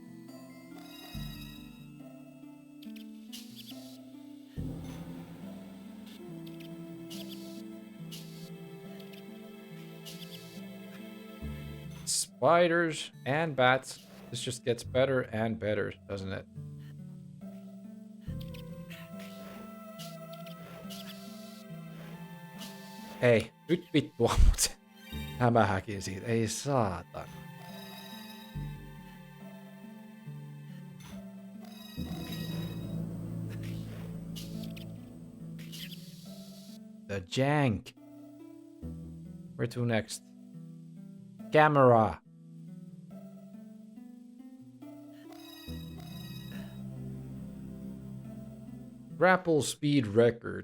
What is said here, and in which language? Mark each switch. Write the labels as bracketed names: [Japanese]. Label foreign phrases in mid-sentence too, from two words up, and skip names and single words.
[English] Spiders and bats. This just gets better and better, doesn't it? [Finnish] Hei, nyt vittu ammut. Hämähäkin siitä. Ei saatana. [English] The jank. Where to next? Camera. Grapple speed record.